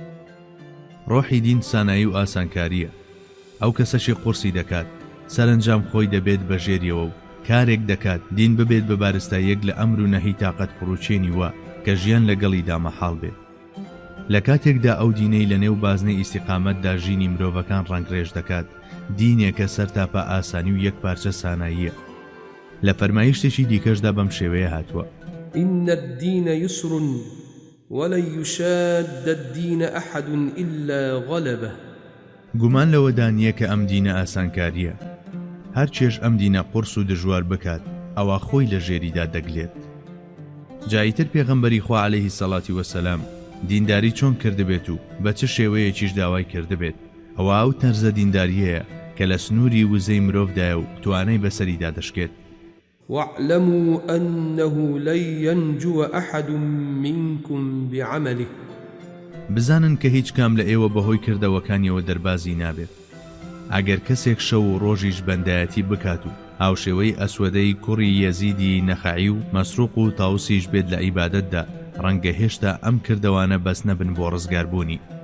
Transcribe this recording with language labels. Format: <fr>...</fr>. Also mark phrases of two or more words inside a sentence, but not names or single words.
<ckb>ڕۆحی دین سانایی و ئاسانکاریە. ئەو کەسەشی قورسی دەکات سەرنجام خۆی دەبێت بەژێریەوە و کارێک دەکات دین ببێت بە بارستاییەک لە ئەمر و نەهی تاقەت پڕوچێنی وە کە ژیان لەگەڵیدا مەحاڵ بێت. لە کاتێکدا ئەو دینەی لە نێو بازنەی ئیستیقامەتدا ژینی مرۆڤەکان ڕەنگڕێژ دەکات، دینێکە سەرتاپە ئاسانی و یەک پارچە ساناییە. لە فەرمایشتێکی دیکەشدا بەم شێوەیە هاتووە</ckb> <ar>إن الدين يسر ولن يشاد الدين أحد إلا غلبه.</ar> <ckb>گومان لەوەدا نییە کە ئەم دینە ئاسانکاریە. هەرچێش ئەم دینە قورس و دژوار بکات ئەوە خۆی لە ژێریدا دەگلێت. جاییتر پێغەمبەری خوا</ckb> <ar>عەلەیهی سەڵاتی وەسەلام</ar> <ckb>دینداری چۆن کردبێت و بە چه شێوەیەکیش داوای کردبێت. ئەوە ئەو تەرزە دینداریەیە کە لە سنووری وزەی مرۆڤدایە و توانای بەسەریدا دەشکێت.</ckb> <ar>واعلموا أنه لن ينجو أحد منكم بعمله.</ar> <ckb>بزانن کە هیچ کام لە ئێوە بەهۆی کردەوەکانیەوە دەربازی نابێت. ئەگەر کەسێک شەو و ڕۆژیش بەندایەتی بکات و هاوشێوەی ئەسوەدەی کوڕی یەزیدی نەخەعی و مەسروق و تاوسیش بێت لە عیبادەتدا، ڕەنگە هێشتا ئەم کردەوانە بەس نەبن بۆ ڕزگاربوونی.</ckb>